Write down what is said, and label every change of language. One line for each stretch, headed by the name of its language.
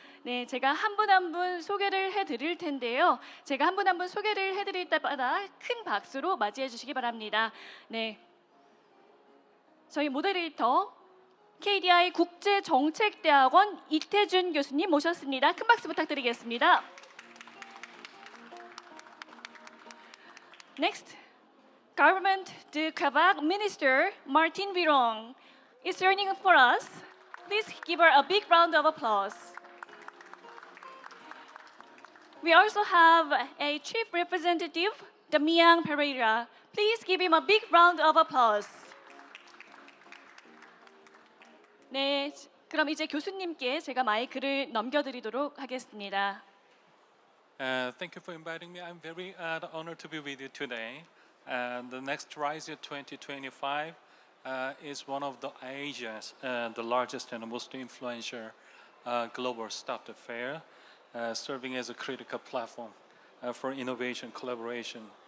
Korean: 네, 제가 한 분 한 분 소개를 해드릴 텐데요. 제가 한 분 한 분 소개를 해드릴 때마다 큰 박수로 맞이해 주시기 바랍니다. 네. 저희 모데레이터 KDI 국제정책대학원 이태준 교수님 모셨습니다. 큰 박수 부탁드리겠습니다.
English: Next, Government de Quebec Minister Martine Biron is joining for us. Please give her a big round of applause. We also have a Chief Representative, Damien Pereira. Please give him a big round of applause.
Korean: 네, 그럼 이제 교수님께 제가 마이크를 넘겨드리도록 하겠습니다.
English: Thank you for inviting me. I'm very honored to be with you today. The NextRise 2025 is one of the Asia's the largest and most influential global startup fair, serving as a critical platform for innovation, collaboration,